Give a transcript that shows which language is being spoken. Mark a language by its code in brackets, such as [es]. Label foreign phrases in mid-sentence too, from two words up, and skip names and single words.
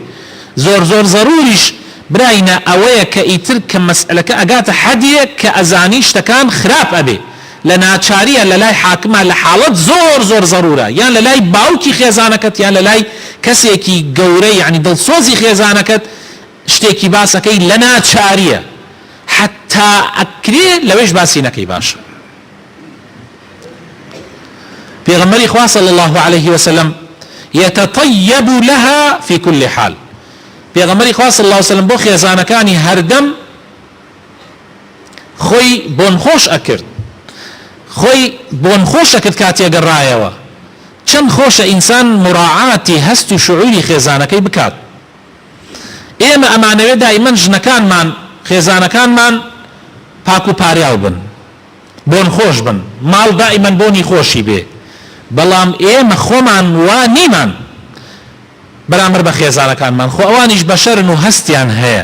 [ckb] زۆر زۆر ضروریش براینە ئەوەیە کە ئیتر کە مەسئلەکە ئەگاتە حەدێک کە ئەزانی شتەکان خراپ ئەبێ لە ناچاریە لە لای حاکمە لە حاڵەت زۆر زۆر ضرورە، یان لە لای باوکی خێزانەکەت یان لە لای کەسێکی گەورەی یعنی دڵسۆزی خێزانەکەت شتێکی باسەکەی لە ناچاریە حتا ئەکرێ لەوێش باسی نەکەی باشە. پێغەمبەری خوا [ar] صلی الله عليه وسلم يتطيب لها في كل حال. [ckb] پێغەمبەری خوا [ar] صلی الله علیه وسلم [ckb] بۆ خێزانەکانی هەردەم خۆی بۆن خۆش ئەکرد، خۆی بۆن خۆش ئەکرد کاتێ گەڕایەوە. چەند خۆشە ئینسان مراعاتی هەست و شعوری خێزانەکەی بکات. ئێمە ئەمانەوێ دائیمەن ژنەکانمان خێزانەکانمان پاک و پاریاو بن، بۆن خۆش بن، ماڵ دائیمەن بۆنی خۆشی بێ، بەڵام ئێمە خۆمان وا نیمان بەرامبەر بە خێزانەکانمان، خۆ ئەوانیش بەشەرن و هەستیان هەیە.